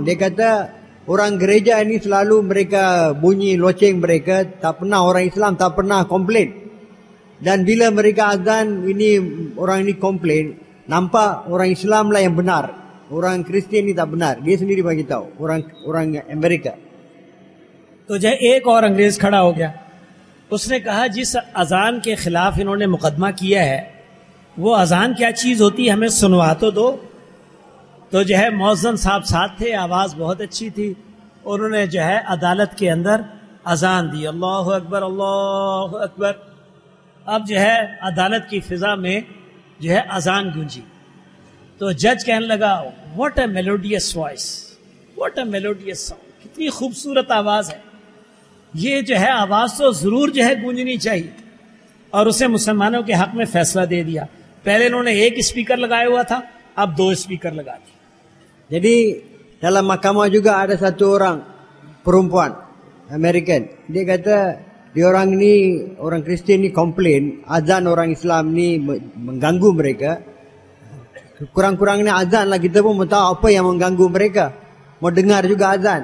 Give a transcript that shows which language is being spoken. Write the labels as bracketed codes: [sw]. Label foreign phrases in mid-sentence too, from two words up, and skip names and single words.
[ms] Dia kata orang gereja ini selalu mereka bunyi loceng mereka, tak pernah orang Islam tak pernah komplain. Dan bila mereka azan, ini orang ini komplain, nampak orang Islam lah yang benar, orang Kristian ni tak benar. Dia sendiri bagi tahu, orang Amerika. [ur] تو جب ایک اور انگریز کھڑا ہو گیا، اس نے کہا جس اذان کے خلاف انہوں نے مقدمہ کیا ہے وہ اذان کیا چیز ہوتی ہے، ہمیں سنوا تو دو. تو جو ہے مؤذن صاحب ساتھ تھے، آواز بہت اچھی تھی، انہوں نے جو ہے عدالت کے اندر اذان دی, [ar] الله أكبر الله أكبر. [ur] اب جو ہے عدالت کی فضا میں جو ہے اذان گونجی. تو جج کہنے لگا [en] What a melodious voice, what a melodious sound, [ur] کتنی خوبصورت آواز ہے، یہ جو ہے آواز تو ضرور جو ہے گونجنی چاہیے. اور اسے مسلمانوں کے حق میں فیصلہ دے دیا۔ پہلے انہوں نے ایک اسپیکر لگایا ہوا تھا، اب 2 اسپیکر لگا دیے. [ms] Jadi dalam mahkamah juga ada satu orang perempuan American. Dia kata dia orang ni, orang Kristian ni komplain azan orang Islam ni mengganggu mereka. Kurang-kurangnya azan lah, kita pun mau tahu apa yang mengganggu mereka, mau dengar juga azan.